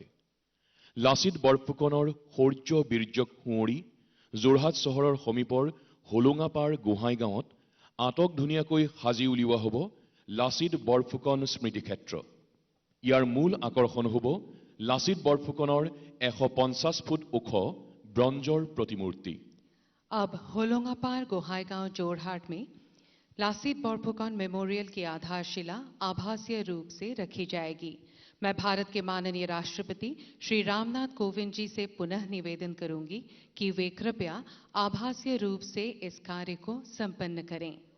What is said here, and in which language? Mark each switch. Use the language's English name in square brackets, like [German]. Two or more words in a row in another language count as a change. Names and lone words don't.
[Assamese] লাচিত বৰফুকনৰ শৌৰ্য বীৰ্যক সুঁৱৰি যোৰহাট চহৰৰ সমীপৰ হোলোঙাপাৰ গোহাঁইগাঁৱত আটক ধুনীয়াকৈ সাজি উলিওৱা হ'ব লাচিত বৰফুকন স্মৃতিক্ষেত্ৰ। ইয়াৰ মূল আকৰ্ষণ হ'ব লাচিত বৰফুকনৰ 150 ফুট ওখ ব্ৰঞ্জৰ প্ৰতিমূৰ্তি। [Hindi] अब होलोंगापार गोहाईगांव जोरहाट में लासित बरफुकन मेमोरियल की आधारशिला आभासीय रूप से रखी जाएगी। मैं भारत के माननीय राष्ट्रपति श्री रामनाथ कोविंद जी से पुनः निवेदन करूंगी कि वे कृपया आभासीय रूप से इस कार्य को संपन्न करें।